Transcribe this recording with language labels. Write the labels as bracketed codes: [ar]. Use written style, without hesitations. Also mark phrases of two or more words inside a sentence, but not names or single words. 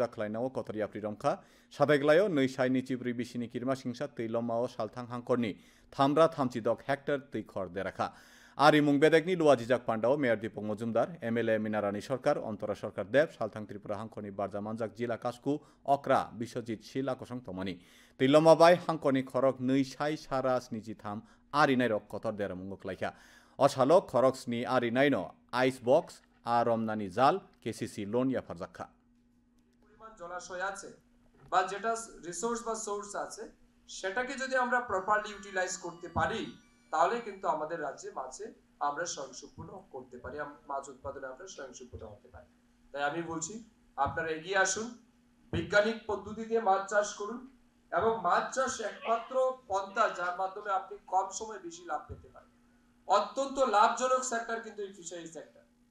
[brx] खलायनाव कथर याफ्रि रंखा सादायग्लायो नै साइनि चिब्रि बिसिनि किरिमा सिंसा तैलमाओ सालथां हांखरनि थामब्रा थामचि दक हेक्टर तैखर देराखा आरिमुं बेदेगनि लुवाजिजाक पान्डाव मेयर दीपक मजुमदार एमएलए मिनारानी सरकार अंतरा सरकार देव सालथां त्रिपुरा हांखरनि बारजा मानजाक जिला कास्कु अक्रा बिश्वजित शिला कसं तमनि तैलमाबाय हांखरनि खरक नै साइ सारा स्निजिथाम आरिनाय रक कतर देरामुंगो खलायखा असालो खरक स्नि आरिनाय न [en] ice box [brx] आरमनानि जाल [en] KCC loan [brx] याफारजाखा [bn] পরিমাণ জলাশয় আছে বা যেটা রিসোর্স বা সোর্স আছে সেটাকে যদি আমরা [en] properly utilize [bn] করতে পারি তাহলে কিন্তু আমাদের রাজ্যে মাছে আমরা স্বয়ংসম্পূর্ণ করতে পারি মাছ উৎপাদনে আমরা স্বয়ংসম্পূর্ণ হতে পারি তাই আমি বলছি আপনারা এগিয়ে আসুন বৈজ্ঞানিক পদ্ধতি দিয়ে মাছ চাষ করুন এবং মাছ চাষ একমাত্র পন্থা যার মাধ্যমে আপনি কম সময়ে বেশি লাভ পেতে পারেন অত্যন্ত লাভজনক সেক্টর কিন্তু এই [en] fishery sector